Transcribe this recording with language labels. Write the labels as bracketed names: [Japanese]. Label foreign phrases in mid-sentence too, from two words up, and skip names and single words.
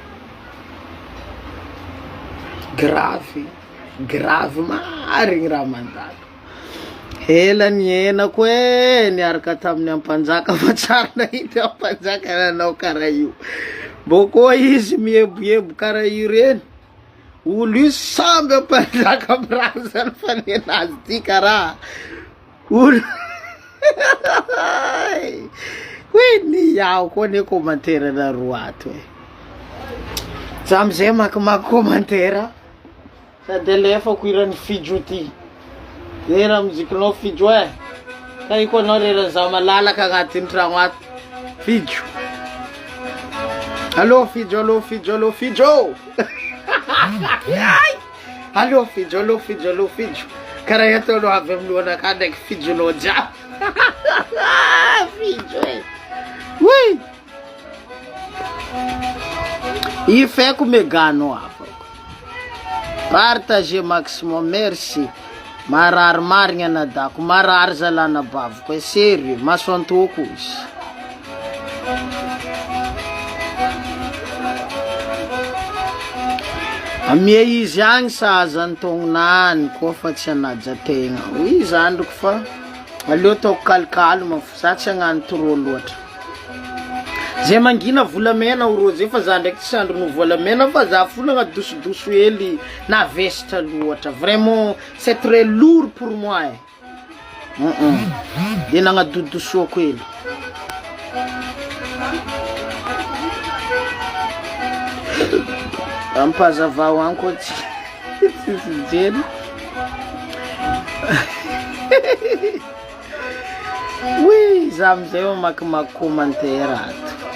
[Malagasy] grave marigny raha mandalo hela nienako niaraka tamin'ny ampanjaka fa tsara nahity ampanjaka nanao karaha io boko izy mieboebo karaha io reny olo io samby ampanjaka mirazany fanenazy ty karaha olo Ni yaho koa ne commentaire na roa ato e. Za amizay makimaky commentaire. Sady alefako irany fijo ty. Era muzikinao fijo e. Ka iko anao rera za malalaka agnatin'ny tragno ato. Fijo. Allo fijo, allo fijo, allo fijo. Allo fijo, allo fijo, allo fijo. Karaha ataonao avy amin'ny lohanaka ndraiky fijonao jiaby. Fijo e. Oui. I feko megano afako. [French] Partagez maximum, merci. [Malagasy] Marary marigna nadako, marary zalana baviko, sérieux, masoantoko izy. Amia izy agny sazany tognonany koa fa tsy anajategna. Izy androko fa aleo taoko kalkalma fa za tsy agnano trop loatra. Zay mangina volamena orozy fa za ndraiky tsy andro no volamena fa za folagna dosodoso hely na vestre loatra. [French] Vraiment c'est très lourd pour moi. [Malagasy] De nagnadodosoako hely. Ampazavao anko tsy jeny. Oui, za amizay makimaky commentaire ato.